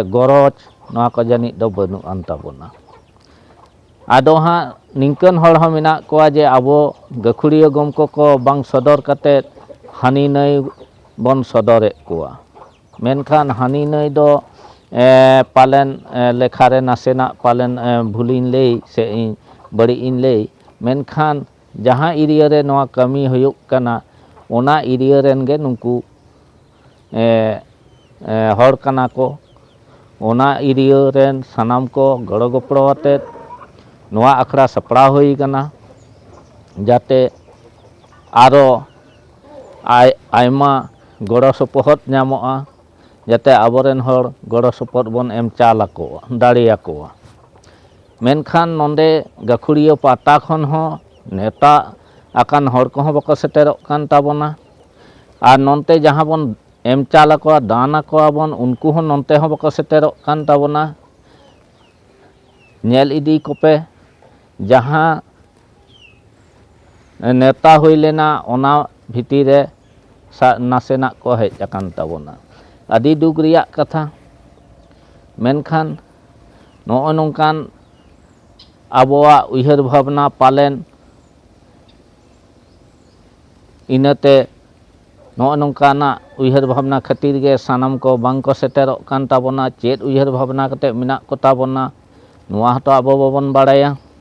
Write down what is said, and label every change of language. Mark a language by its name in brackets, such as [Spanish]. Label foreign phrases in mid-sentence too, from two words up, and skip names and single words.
[Mundari] गरज नोआ को जानी दो बनु आन ताबोना आदो हाँ निंकन हर हो मेना कोआ जे आबो गाखुड़िया गमको को बांग सदर कते हानि नई बन सदरे कोआ मेनखान हानि नई दो पालेन लेखारे नासेना पालेन भूलिन ले से बड़ी इन ले मेनखान जहाँ एरिया रे नोआ कमी हुयुग कना ओना एरिया रेन गे नुंकु हर कना को ओना एरिया रेन सनाम को गड़ो गपड़ो आते नोआ अखड़ा सपड़ा हुई कना जाते आरो आयमा गड़ो सपोहत नामोआ जाते आबोरेन हर गड़ो सपोहत बोन एम चाल को दाड़िया को मेनखान नोंदे गाखुड़िया पाटा खन हो नेता आकान हर को बको सेटेरोक कान ताबोना और नोंते जहाँ बोन एम चाल को दान को बोन उनको हो नोंते हो बको सेटेरोक कान ताबोना नेल इदी कोपे जहाँ नेता हुई लेना ओना भिती रे नासेना को हेज अकान ताबोना आदि दुख रिया कथा मेनखान नोय नोंकान आबोआ उयहर भावना पालेन इनते नोय नोंकाना उयहर भावना खातिर गे सानाम को बांग को सेटेरोग कान ताबोना चेद उयहर भावना कते मेनाक को ताबोना नोआ हतो आबो बाबोन बाड़ाया